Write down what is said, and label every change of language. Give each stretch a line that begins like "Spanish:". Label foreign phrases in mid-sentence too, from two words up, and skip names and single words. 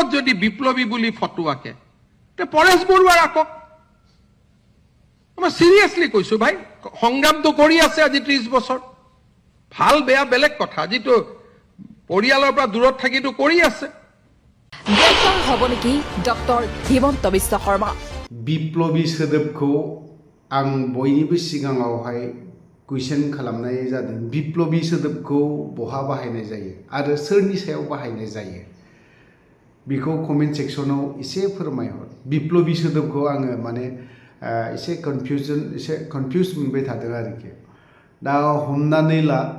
Assamese: যদি বিপ্লবী বুলি ফটো আঁকে তে পৰেশ বৰুৱা আঁকক মই সিৰিয়াসলি কৈছো ভাই সংগ্ৰামটো কৰি আছে আজি 30 বছৰ ভাল বেয়া বেলেগ কথা আজিতো পৰিয়ালৰ পৰা দূৰত থাকিটো কৰি আছে গ্ৰেপ্তাৰ হ'ব নেকি ডক্টৰ হিমন্ত বিশ্ব শৰ্মা
Bodo: বিপ্লবী सोदोबखौ आं बयनिबो सिगाङावहाय कुइसन खालामनाय जादों बिप्लबी सोदोबखौ बहा बाहायनाय जायो आरो सोरनि सायाव बाहायनाय जायो बेखौ कमेन्ट सेक्सनाव एसे फोरमायहर बिप्लबी सोदोबखौ आङो माने एसे कनफ्यूज मोनबाय थादों आरोखि दा हमनानै ला